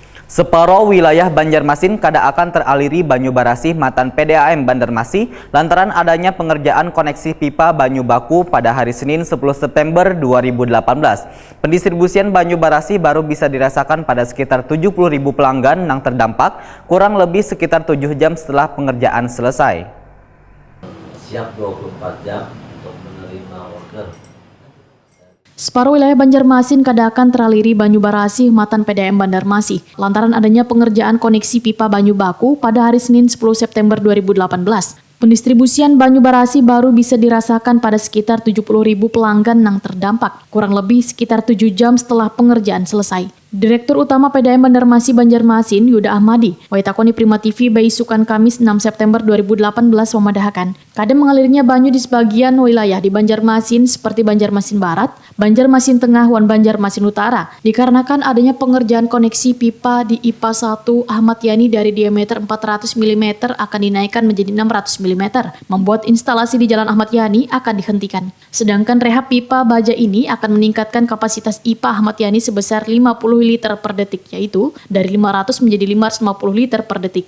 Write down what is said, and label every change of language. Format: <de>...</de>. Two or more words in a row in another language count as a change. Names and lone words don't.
<bjn>Separuh wilayah Banjarmasin kada akan teraliri banyu barasih matan PDAM Banjarmasin lantaran adanya pengerjaan koneksi pipa banyu baku pada hari Senin 10 September 2018.</bjn> <id>Pendistribusian banyu barasih baru bisa dirasakan pada sekitar 70.000 pelanggan yang terdampak kurang lebih sekitar 7 jam setelah pengerjaan selesai. Siap 24 jam untuk menerima order.</id> <bjn>Separuh wilayah Banjarmasin kada akan teraliri banyu barasih matan PDAM Banjarmasin lantaran adanya pengerjaan koneksi pipa banyu baku pada hari Senin 10 September 2018.</bjn> <id>Pendistribusian banyu barasih baru bisa dirasakan pada sekitar 70.000 pelanggan yang terdampak, kurang lebih sekitar 7 jam setelah pengerjaan selesai.</id> <bjn>Direktur Utama PDAM Banjarmasin Banjarmasin, Yuda Ahmadi, waitakoni Prima TV Baisukan Kamis 6 September 2018 memadahkan, kada mengalirnya banyu di sebagian wilayah di Banjarmasin seperti Banjarmasin Barat, Banjarmasin Tengah, dan Banjarmasin Utara,</bjn> <id>dikarenakan adanya pengerjaan koneksi pipa di IPA 1 Ahmad Yani dari diameter 400 mm akan dinaikkan menjadi 600 mm, membuat instalasi di Jalan Ahmad Yani akan dihentikan. Sedangkan rehab pipa baja ini akan meningkatkan kapasitas IPA Ahmad Yani sebesar 50 liter per detik, yaitu dari 500 menjadi 550 liter per detik.</id>